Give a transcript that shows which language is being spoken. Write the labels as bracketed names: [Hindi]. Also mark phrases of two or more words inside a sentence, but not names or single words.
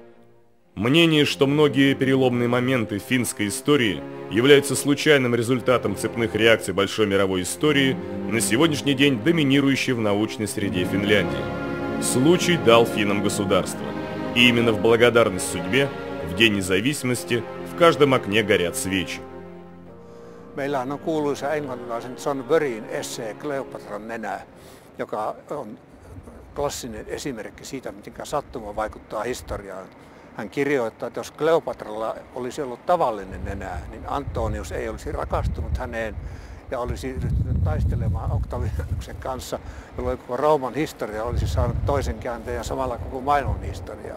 [Russian] Мнение, что многие переломные моменты финской истории являются случайным результатом цепных реакций большой мировой истории, на сегодняшний день доминирующее в научной среде Финляндии. Случай дал финнам государство. И именно в благодарность судьбе, в День независимости, в каждом окне горят свечи. [Finnish] Meillähän on kuuluisa englantilaisen John Burryn essee Kleopatran nenä, joka on klassinen esimerkki siitä, miten sattuma vaikuttaa historiaan. Hän kirjoittaa, että jos Kleopatralla olisi ollut tavallinen nenä, niin Antonius ei olisi rakastunut häneen ja olisi ryhtynyt taistelemaan Octavianuksen kanssa, jolloin koko Rooman historia olisi saanut toisen käänteen ja samalla koko maailman historiaa.